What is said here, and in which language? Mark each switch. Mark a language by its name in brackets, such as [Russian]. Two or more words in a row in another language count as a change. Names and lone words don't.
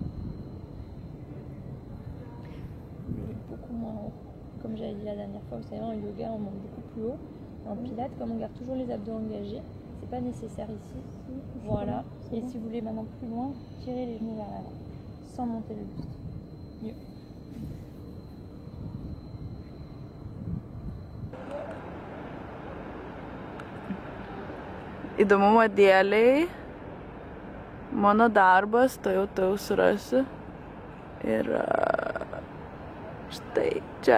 [French] Beaucoup moins haut. Comme j'avais dit la dernière fois, vous savez, en yoga, on monte beaucoup plus haut. En pilates, comme on garde toujours les abdos engagés, c'est pas nécessaire ici. Voilà. Et si vous voulez maintenant plus loin, tirez les genoux vers l'avant, sans monter le buste. Mieux. [Lithuanian] Įdomumo dėliai, mano darbas, tai jau surasiu. Ir štai čia.